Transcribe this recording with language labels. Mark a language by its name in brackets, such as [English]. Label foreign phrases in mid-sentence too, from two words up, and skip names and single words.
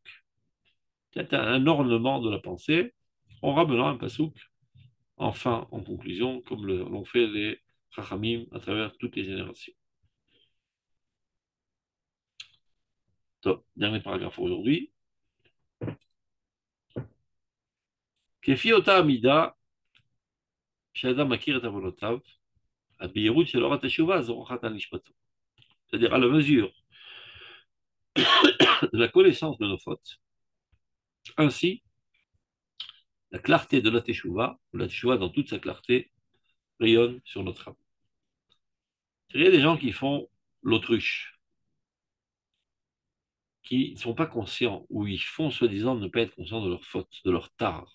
[French] C'est un ornement de la pensée en ramenant un passouk, enfin, en conclusion, comme l'ont fait les Chachamim à travers toutes les générations. Donc, dernier paragraphe aujourd'hui. [Hebrew] כפי אותה מידה, שאדם מכיר את עוונותיו, הבהירות של אור התשובה זורחת על נשמתו. [French] C'est-à-dire à la mesure de la connaissance de nos fautes. Ainsi, la clarté de la teshuva, ou la teshuva dans toute sa clarté, rayonne sur notre âme. Il y a des gens qui font l'autruche, qui ne sont pas conscients, ou ils font soi-disant ne pas être conscients de leur faute, de leur tard.